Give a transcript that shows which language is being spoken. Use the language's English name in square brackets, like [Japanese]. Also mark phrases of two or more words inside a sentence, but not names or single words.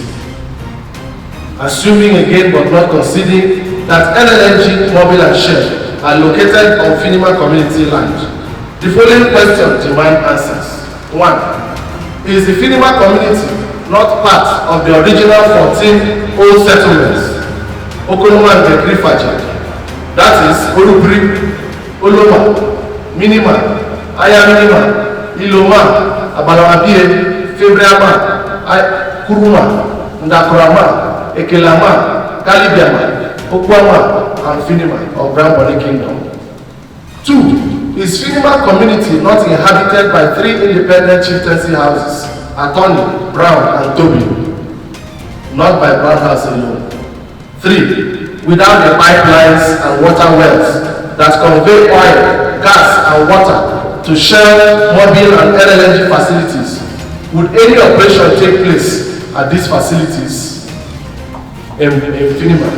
[English] Assuming again but not conceding that LNG, Mobile and Shell are located on Finima community land, the following questions demand answers. 1. Is the Finima community not part of the original 14 old settlements, Okonoma and Tekrifaja? That is Kubiri, Oloma, Minima, Ayaminima, Iloma, Abalawabie, Febriama, Kuruma, Ndakurama, Ekelama, Kalibiama, Okwama, and Finima of Grand Bonny Kingdom. 2. Is Finima community not inhabited by 3 independent chieftaincy houses, Attorney, Brown, and Toby? Not by Brown House alone. 3. Without the pipelines and water wells that convey oil, gas, and water to Shell, Mobile, and LNG facilities, would any operation take place at these facilities in Finima?